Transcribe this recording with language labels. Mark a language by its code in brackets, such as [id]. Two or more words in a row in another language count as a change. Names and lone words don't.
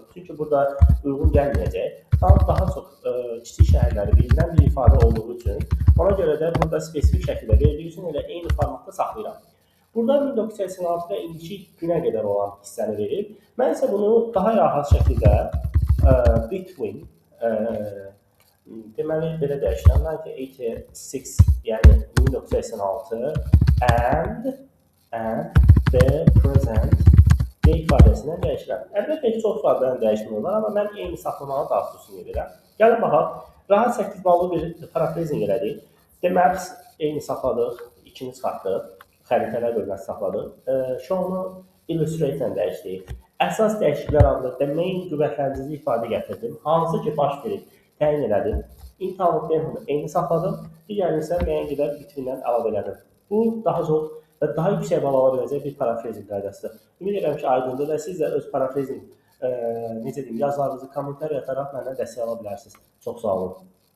[az] Çünki burada uyğun gəlməyəcək. Town daha çox kiçik şəhərləri bildirən bir ifadə olduğu üçün, ona görə də burada spesifik şəkildə verildiyi üçün elə eyni formatda saxlayıram. Burada 1986 və indiki günə qədər olan hissəni verir. Mən isə bunu daha rahat şəkildə between, deməli, belə dəyişirəm. 1986, yəni 1986 [en] and the present [az] D ifadəsindən dəyişirəm. Əlbəttə ki, çox ifadələrini dəyişmək olar, amma mən eyni saxlamağı daha üstün edirəm. Gəlin baxaq, rahat 8 ballı bir paraphrasing elədik. [en] The maps [az] eyni saxladıq, 2-ni çıxartdıq, xəritələr bölməsi saxladıq. Show-nu illustrate ilə dəyişdik. Əsas dəyişikliklər adlı [en] the main [az] qüvvətləndirici ifadə gətirdim. Hansı ki, baş verib təyin elədim. [en] In town of [az] Denham'ı eyni saxladım. Digərini isə müəyyən qədər bitkindən əlavə elədim. Bu, daha çox və daha yüksək bal ala biləcək bir paraphrasing qaydasıdır. Ümid edirəm ki, aydındır və siz də öz paraphrasing necə deyim, yazılarınızı kommentar yataraq məndən dəstək ala bilərsiniz. Çox sağ olun.